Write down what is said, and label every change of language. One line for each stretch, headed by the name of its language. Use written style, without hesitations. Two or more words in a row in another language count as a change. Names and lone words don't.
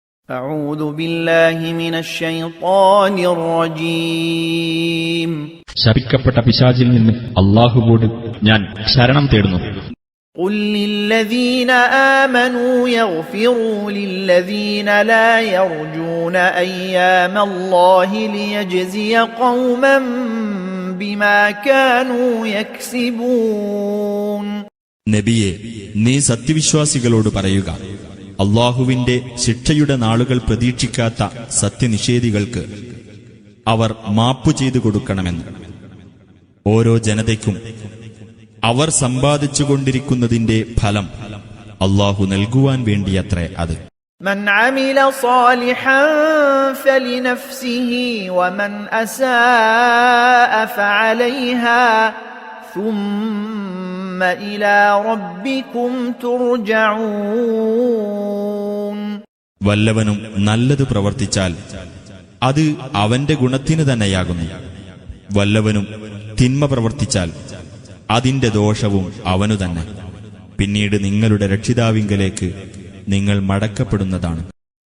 Arabic: أعوذ بالله من الشيطان الرجيم
Malayalam: ശപിക്കപ്പെട്ട പിശാചിൽ നിന്ന് അല്ലാഹുവോട് ഞാൻ ശരണം തേടുന്നു.
Arabic: قل للذين آمنوا يغفروا للذين لا يرجون أيام الله ليجزي قوما بما كانوا يكسبون.
Malayalam: നബിയെ, നീ സത്യവിശ്വാസികളോട് പറയുക, അല്ലാഹുവിന്റെ ശിക്ഷയുടെ നാളുകൾ പ്രതീക്ഷിക്കാത്ത സത്യനിഷേധികൾക്ക് അവർ മാപ്പു ചെയ്തു കൊടുക്കണമെന്ന്. ഓരോ ജനതയ്ക്കും അവർ സമ്പാദിച്ചുകൊണ്ടിരിക്കുന്നതിന്റെ ഫലം അല്ലാഹു നൽകുവാൻ വേണ്ടിയത്രേ അത്.
Arabic: من عمل صالحا فلنفسه ومن أساء فعليها ثم إلى ربكم ترجعون.
Malayalam: വല്ലവനും നല്ലത് പ്രവർത്തിച്ചാൽ അത് അവന്റെ ഗുണത്തിന് തന്നെയാകുന്നു. വല്ലവനും തിന്മ പ്രവർത്തിച്ചാൽ അതിന്റെ ദോഷവും അവനു തന്നെ. പിന്നീട് നിങ്ങളുടെ രക്ഷിതാവിങ്കലേക്ക് നിങ്ങൾ മടക്കപ്പെടുന്നതാണ്.